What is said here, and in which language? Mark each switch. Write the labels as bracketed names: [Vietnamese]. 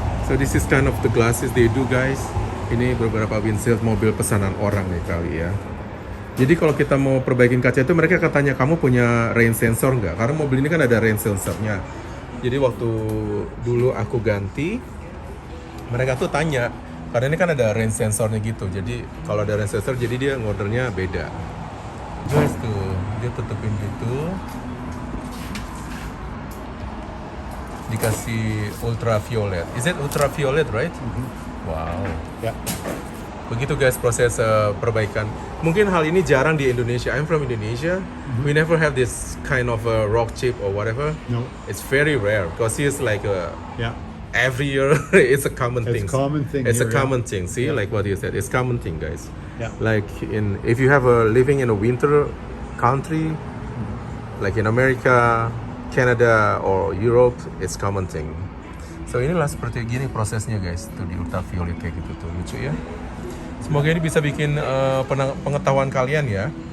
[English] So this is kind of the glasses they do guys. [Indonesian] Ini beberapa windshield mobil pesanan orang nih kali ya. Jadi kalau kita mau perbaikin kaca itu mereka katanya kamu punya rain sensor nggak? Karena mobil ini kan ada rain sensornya. Jadi waktu dulu aku ganti, mereka tuh tanya, karena ini kan ada rain sensornya gitu. Jadi kalau ada rain sensor jadi dia ngordernya beda. Guys tuh, dia tutupin gitu. Dikasih ultraviolet. [English] Is it ultraviolet, right? Wow. Yeah. [Indonesian] Begitu guys proses perbaikan. Mungkin hal ini jarang di Indonesia. [English] I'm from Indonesia. We never have this kind of rock chip or whatever. No. It's very rare because it's like Yeah. every year it's a common thing. It's a common thing It's a here, common thing. See, like what you said, it's common thing, guys. Yeah. Like if you have a living in a winter country, like in America, Canada or Europe, it's common thing. [Indonesian] So inilah seperti gini prosesnya guys, tuh di ultraviolet kayak gitu tuh, lucu ya. Semoga ini bisa bikin pengetahuan kalian ya.